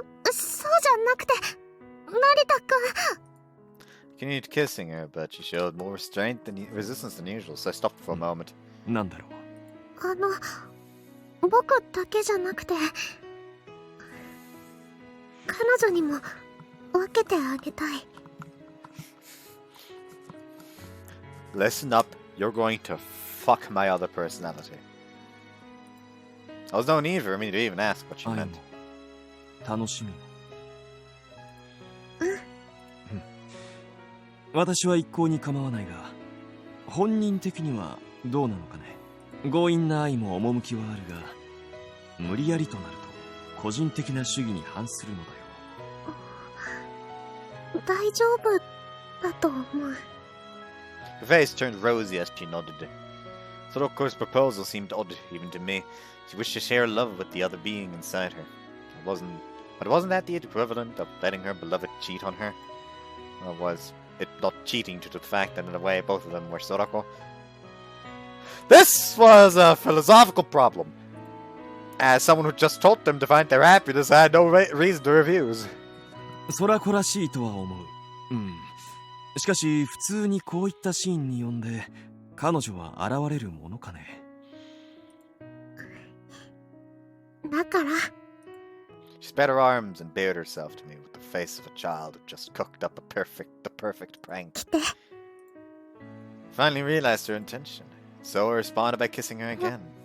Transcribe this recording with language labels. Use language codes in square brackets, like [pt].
[ja] そうじゃなくて、成田くん。 [en] Continued kissing her, but she showed more restraint than resistance than usual, so I stopped for a moment. [ja] なんだろう。僕だけじゃなくて、彼女にも分けてあげたい。 [en] Listen up, you're going to fuck my other personality. There was no need for me to even ask what she meant. [ja] 楽しみも。うん。私は一向に構わないが、本人的にはどうなのかね。強引な愛も趣はあるが、無理やりとなると個人的な主義に反するのだよ。大丈夫だと思う。 [en] Her face turned rosy as she nodded. Soroko's proposal seemed odd even to me. She wished to share love with the other being inside her. But wasn't that the equivalent of letting her beloved cheat on her? Or was it not cheating due to the fact that in a way both of them were Sorako? This was a philosophical problem. As someone who just told them to find their happiness, I had no reason to refuse. [ja] ソラコらしいとは思う。しかし普通にこういったシーンに呼んで彼女は現れるものかね。だから [en] She spread her arms and bared herself to me with the face of a child who just cooked up the perfect prank. [ja] 来て。 [en] Finally realized her intention, so I responded by kissing her again.